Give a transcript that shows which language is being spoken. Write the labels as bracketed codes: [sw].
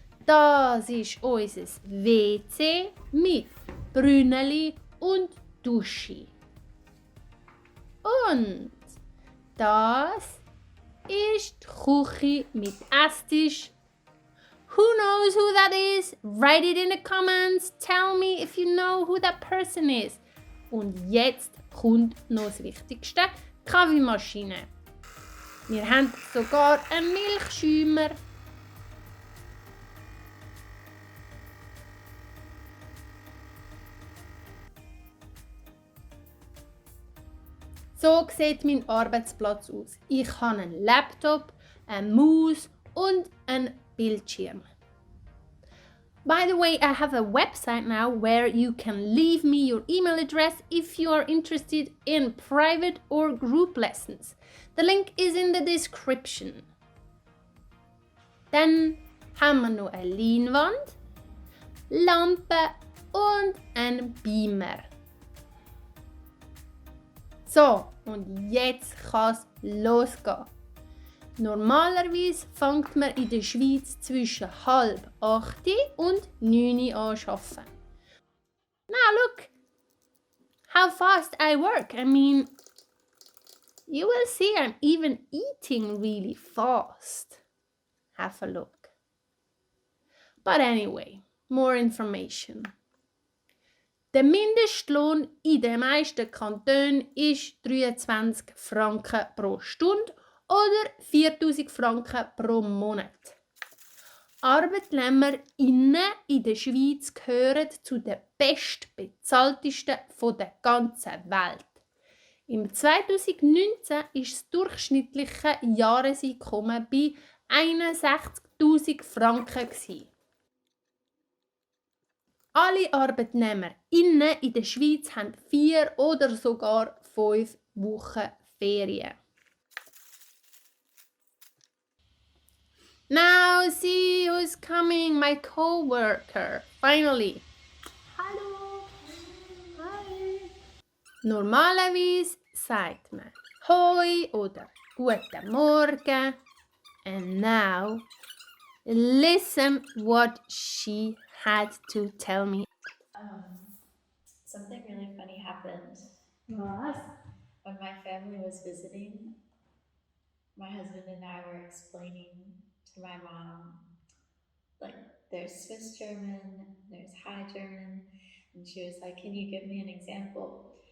[de] Das ist unser WC mit Brünneli und Dusche. Und das ist die Küche mit Esstisch. [en] Who knows who that is? Write it in the comments. Tell me if you know who that person is. [de] Und jetzt kommt noch das Wichtigste: Kaffeemaschine. Wir haben sogar einen Milchschäumer. So sieht mein Arbeitsplatz aus. Ich habe einen Laptop, eine Maus und einen Bildschirm. [en] By the way, I have a website now where you can leave me your email address if you are interested in private or group lessons. The link is in the description. [de] Dann haben wir noch eine Leinwand, Lampe und einen Beamer. So, und jetzt kann es losgehen. Normalerweise fängt man in der Schweiz zwischen 7:30 und 9 an zu arbeiten. [en] Now look how fast I work. I mean, you will see I'm even eating really fast. Have a look. But anyway, more information. [de] Der Mindestlohn in den meisten Kantonen ist 23 Franken pro Stunde oder 4'000 Franken pro Monat. ArbeitnehmerInnen in der Schweiz gehören zu den bestbezahltesten der ganzen Welt. Im 2019 ist das durchschnittliche Jahreseinkommen bei 61'000 Franken. Alle ArbeitnehmerInnen in der Schweiz haben 4 oder sogar 5 Wochen Ferien. [en] Now see who's coming, my coworker. Finally. Hallo. Hi. [de] Normalerweise sagt man Hoi oder Guten Morgen. [en] And now, listen what she had to tell me. Something really funny happened [de] Was? [en] when my family was visiting. My husband and I were explaining to my mom, like, there's Swiss German, there's High German, and she was like, "Can you give me an example?"